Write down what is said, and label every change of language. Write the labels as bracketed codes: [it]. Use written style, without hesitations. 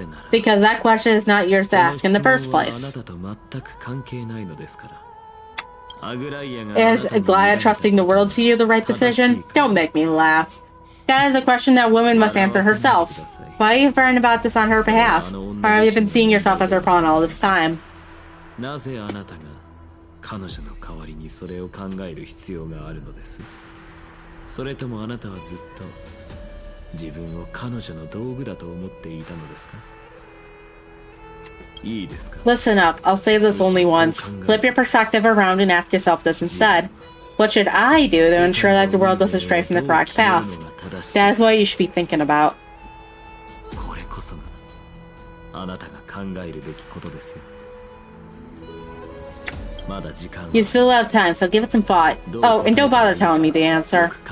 [en] Because that question is not yours to ask in the first place. Is Goliath trusting the world to you the right decision? Don't make me laugh. That is a question that woman must answer herself. Why are you worrying about this on her behalf? Or have you been seeing yourself as her pawn all this time? [ja] なぜあなたが彼女の代わりにそれを考える必要があるのです？それともあなたはずっと自分を彼女の道具だと思っていたのですか？いいですか？ [en] Listen up, I'll say this only once. Flip your perspective around and ask yourself this instead. What should I do to ensure that the world doesn't stray from the correct path? That is what you should be thinking about. [ja] これこそがあなたが考えるべきことですよ。 [en] You still have time, so give it some thought. Oh, and don't bother telling me the answer.